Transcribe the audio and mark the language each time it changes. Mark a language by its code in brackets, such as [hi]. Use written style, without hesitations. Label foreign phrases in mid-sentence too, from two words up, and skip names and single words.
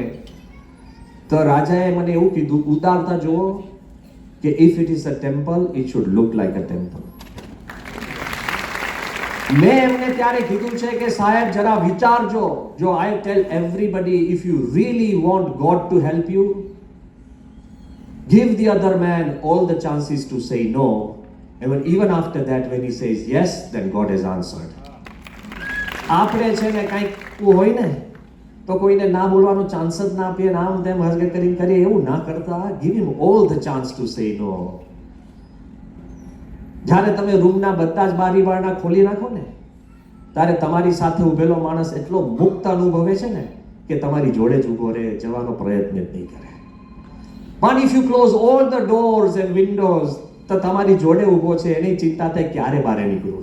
[gu] તો રાજાએ મને એવું કીધું ઉદારતા જુઓ કે [en] if it is a temple it should look like a temple. [gu] મેં એમને ત્યારે કીધું છે કે સાહેબ જરા વિચારજો. [en] જો I tell everybody if you really want God to help you, give the other man all the chances to say no, and even after that when he says yes, then God has answered. [gu] આપણે છે ને કંઈક હોય ને તો કોઈને ના બોલવાનો ચાન્સ જ ના આપીએ, આમ તેમ હરગે કરીને કરીએ, એવું ના કરતા. [en] give him all the chance to say no. [gu] જ્યારે તમે રૂમના બધા જ બારી બારણા ખોલી નાખો ને ત્યારે તમારી સાથે ઉભેલો માણસ એટલો મુક્ત અનુભવે છે ને કે તમારી જોડે જ ઊભો રહે, જવાનો પ્રયત્ન જ નહીં કરે. પણ [en] if you close all the doors and windows [gu] તો તમારી જોડે ઊભો છે એની ચિંતા થાય ક્યારે બહાર નીકળું.